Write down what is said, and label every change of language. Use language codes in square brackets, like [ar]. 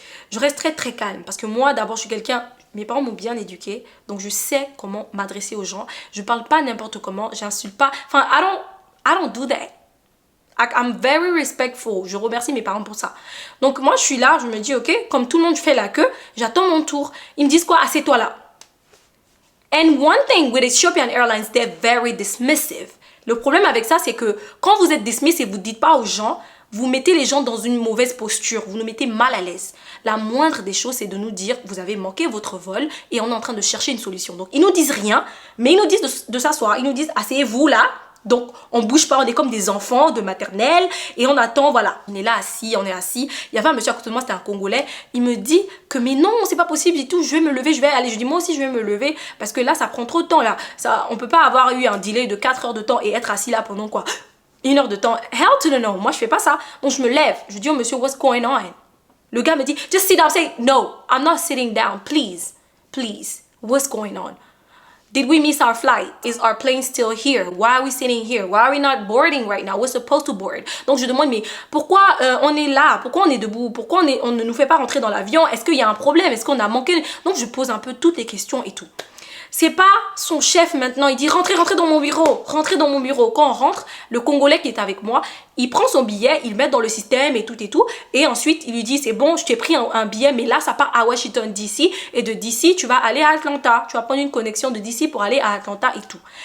[fr] Je reste très calme parce que moi d'abord je suis quelqu'un, mes parents m'ont bien éduquée, donc je sais comment m'adresser aux gens. Je parle pas n'importe comment, j'insulte pas. Enfin, [en] I don't do that. I'm very respectful. [fr] Je remercie mes parents pour ça. Donc moi, je suis là, je me dis, ok, comme tout le monde fait la queue, j'attends mon tour. Ils me disent quoi? Assieds-toi là. [en] And one thing with Ethiopian Airlines, they're very dismissive. [fr] Le problème avec ça, c'est que quand vous êtes dismiss et vous ne dites pas aux gens, vous mettez les gens dans une mauvaise posture, vous nous mettez mal à l'aise. La moindre des choses, c'est de nous dire, vous avez manqué votre vol et on est en train de chercher une solution. Donc, ils nous disent rien, mais ils nous disent de s'asseoir. Ils nous disent, asseyez-vous là. Donc, on bouge pas, on est comme des enfants de maternelle et on attend, voilà. On est là assis, on est assis. Il y avait un monsieur à côté de moi, c'était un Congolais. Il me dit que, mais non, c'est pas possible et tout. Je vais me lever, je vais aller. Je dis, moi aussi, je vais me lever parce que là, ça prend trop de temps, là. Ça, on peut pas avoir eu un delay de 4 heures de temps et être assis là pendant quoi? 1 heure de temps. [en] Hell to the no. [fr] Moi, je fais pas ça. Donc, je me lève. Je dis au monsieur, [en] what's going on? [fr] Le gars me dit, [en] just sit down. Say, no, I'm not sitting down. Please, please. What's going on? Did we miss our flight? Is our plane still here? Why are we sitting here? Why are we not boarding right now? We're supposed to board. [fr] Donc, je demande, mais pourquoi on est là? Pourquoi on est debout? Pourquoi on ne nous fait pas rentrer dans l'avion? Est-ce qu'il y a un problème? Est-ce qu'on a manqué? Donc, je pose un peu toutes les questions et tout. C'est pas son chef maintenant, il dit rentrez dans mon bureau, rentrez dans mon bureau. Quand on rentre, le Congolais qui est avec moi, il prend son billet, il le met dans le système et tout, et ensuite il lui dit c'est bon, je t'ai pris un billet, mais là ça part à Washington DC, et de DC tu vas aller à Atlanta, tu vas prendre une connexion de DC pour aller à Atlanta et tout.